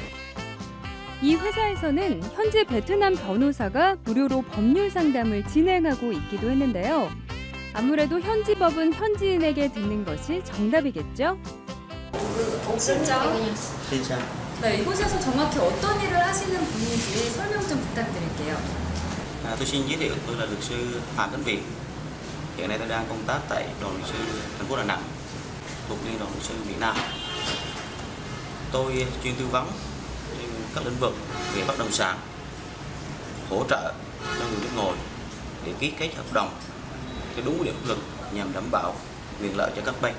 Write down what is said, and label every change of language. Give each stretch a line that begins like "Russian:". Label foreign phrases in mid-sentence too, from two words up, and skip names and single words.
Korean: 이 회사에서는 현재 베트남 변호사가 무료로 법률 상담을 진행하고 있기도 했는데요. 아무래도 현지 법은 현지인에게 듣는 것이 정답이겠죠? 진짜? 진짜 네, 이곳에서 정확히 어떤 일을 하시는 분인지 설명 좀 부탁드릴게요.
Vietnamese: tôi xin giới thiệu, tôi là luật sư Hà Tấn Việt. Hiện nay tôi đang công tác tại đoàn luật sư thành phố Đà Nẵng, thuộc Liên đoàn luật sư Việt Nam. Tôi chuyên tư vấn trên các lĩnh vực về bất động sản, hỗ trợ cho người nước ngoài để ký kết hợp đồng theo đúng quy định pháp luật nhằm đảm bảo quyền lợi cho các bên.